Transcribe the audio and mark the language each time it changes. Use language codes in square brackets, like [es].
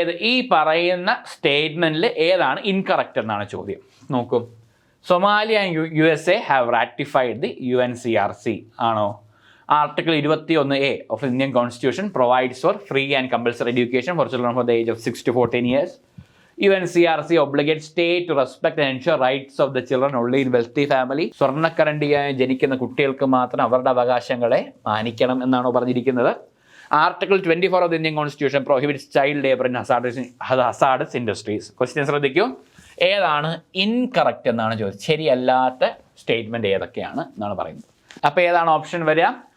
[ml] ഈ പറയുന്ന സ്റ്റേറ്റ്മെൻറ്റിൽ ഏതാണ് ഇൻകറക്റ്റ് എന്നാണ് ചോദ്യം. നോക്കൂ, [en] Somalia and USA have ratified the UNCRC [ml] ആണോ? [en] Article 21A of Indian constitution provides for free and compulsory education for children for the age of 6 to 14 years. UNCRC obligates state to respect and ensure rights of the children only in wealthy family. [ml] സ്വർണ്ണക്കരണ്ടിയായി ജനിക്കുന്ന കുട്ടികൾക്ക് മാത്രം അവരുടെ അവകാശങ്ങളെ മാനിക്കണം എന്നാണ് പറഞ്ഞിരിക്കുന്നത്. [en] Article 24 of the Indian constitution prohibits child labour in hazardous industries. [ml] Question ശ്രദ്ധിക്കൂ, ഏതാണ് incorrect എന്നാണ് ചോദിച്ചത്. ശരിയല്ലാത്ത സ്റ്റേറ്റ്മെൻറ്റ് ഏതൊക്കെയാണ് എന്നാണ് പറയുന്നത്. അപ്പോൾ ഏതാണ് ഓപ്ഷൻ വരിക?